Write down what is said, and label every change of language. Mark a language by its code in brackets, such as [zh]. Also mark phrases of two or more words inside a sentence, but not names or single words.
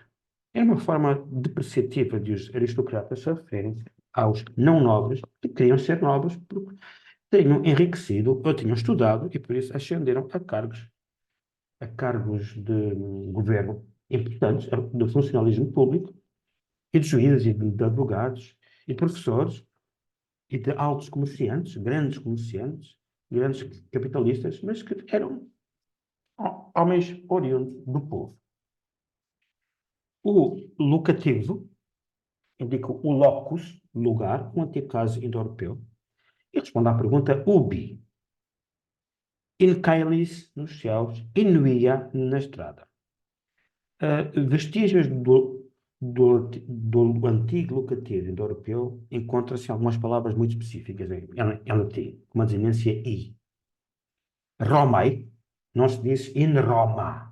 [pt] Era uma forma depreciativa de os aristocratas se referirem aos não nobres que queriam ser nobres porque tinham enriquecido ou tinham estudado e por isso ascenderam a cargos de governo importantes, do funcionalismo público e de juízes e de advogados e de professores e de altos comerciantes, grandes capitalistas, mas que eram homens oriundos do povo. O locativo indica o locus, lugar, um antigo caso indo-europeu, e responde à pergunta ubi. [la] In caelis, [pt] nos céus, [la] in via, [pt] na estrada. Vestígios do antigo locativo indo-europeu encontram-se algumas palavras muito específicas em latim, com uma desinência i. Romai, não se diz [la] in Roma.